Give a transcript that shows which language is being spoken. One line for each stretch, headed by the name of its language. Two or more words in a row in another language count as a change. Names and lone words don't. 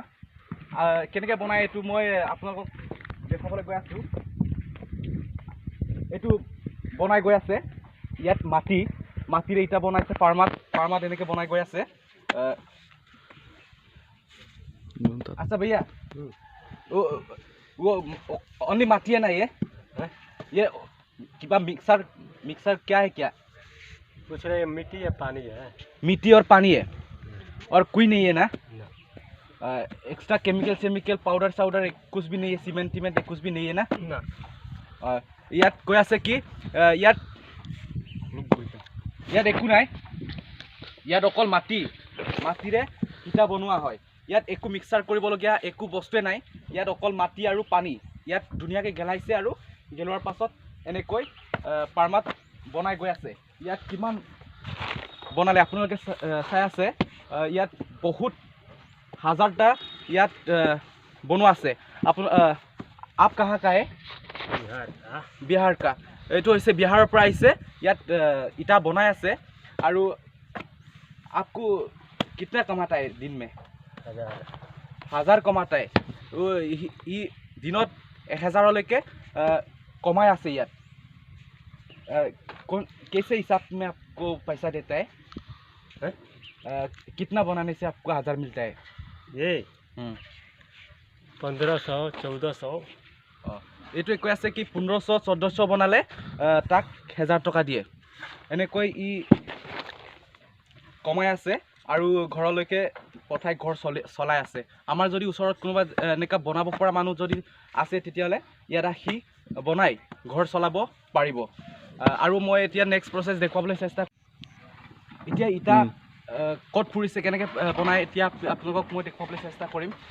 Assamese: কেনেকৈ বনায় এইটো মই আপোনালোকক দেখুৱাবলৈ গৈ আছোঁ। এইটো বনাই গৈ আছে। ইয়াত মাটিৰে ইটা বনাইছে। ফাৰ্মাত এনেকৈ বনাই গৈ আছে।
Hindi: আচ্ছা भैया, वो ओनली माटी है ना? ये किबा मिक्सर क्या है? क्या कुछ नहीं, मिट्टी या पानी है। मिट्टी और पानी है और कोई नहीं है ना?
English: extra chemical powder
Hindi: कुछ भी नहीं है? सीमेंट कुछ भी नहीं है ना?
Assamese: ইয়াত কৈ আছে কি ইয়াত একো নাই। ইয়াত অকল মাটিৰে ইটা বনোৱা হয়। ইয়াত একো মিক্সাৰ কৰিবলগীয়া একো বস্তুৱে নাই। ইয়াত অকল মাটি আৰু পানী। ইয়াত ধুনীয়াকৈ গেলাইছে আৰু গেলোৱাৰ পাছত এনেকৈ ফাৰ্মাত বনাই গৈ আছে। ইয়াত কিমান বনালে আপোনালোকে চাই আছে। ইয়াত বহুত হাজাৰটা ইয়াত বনোৱা আছে।
Hindi: आप कहाँ का है? बिहार का।
Assamese: এইটো হৈছে বিহাৰৰ পৰা আহিছে। ইয়াত ইটা বনাই আছে।
Hindi: আৰু आपको कितना कमाता है दिन में? 1000 कमाता है।
Assamese: ই দিনত 1000লৈকে
Hindi: कमाया से यार कैसे हिसाब में आपको पैसा देता है? कितना बनाने से आपको 1000 मिलता है? ये 1500 1400
Assamese: এইটো কৈ আছে কি 1500 1400 বনালে তাক 1000 টকা দিয়ে এনেকৈ ই কমাই আছে আৰু ঘৰলৈকে পঠাই ঘৰ চলাই আছে আমাৰ যদি ওচৰত কোনোবা এনেকা বনাব পৰা মানুহ যদি আছে তেতিয়ালে ইয়াত আহি বনাই ঘৰ চলাব পাৰিব আৰু মই এতিয়া
English: next process
Assamese: দেখুৱাবলৈ চেষ্টা এতিয়া ইটা কত ফুৰিছে কেনেকৈ বনাই এতিয়া আপোনালোকক মই দেখুৱাবলৈ চেষ্টা কৰিম